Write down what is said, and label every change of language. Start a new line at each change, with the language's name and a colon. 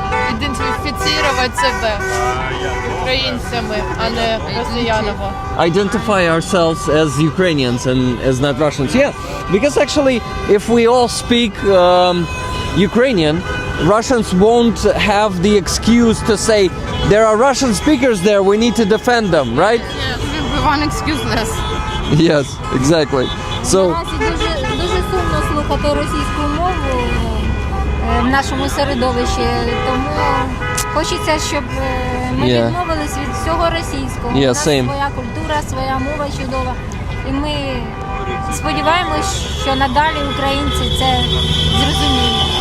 Ukrainian: Ідентифіцірувати себе українцями, а не росіянами.
English: Identify ourselves as Ukrainians and as not Russians. Yeah, because actually, if we all speak Ukrainian, Russians won't have the excuse to say there are Russian speakers there, we need to defend them, right? It will be one excuse less. Yes, exactly. So
Ukrainian: Наразі дуже сумно слухати російську мову в нашому середовищі, тому хочеться, щоб ми відмовились від всього російського. У нас своя культура, своя мова чудова. І ми сподіваємось, що надалі українці це зрозуміють.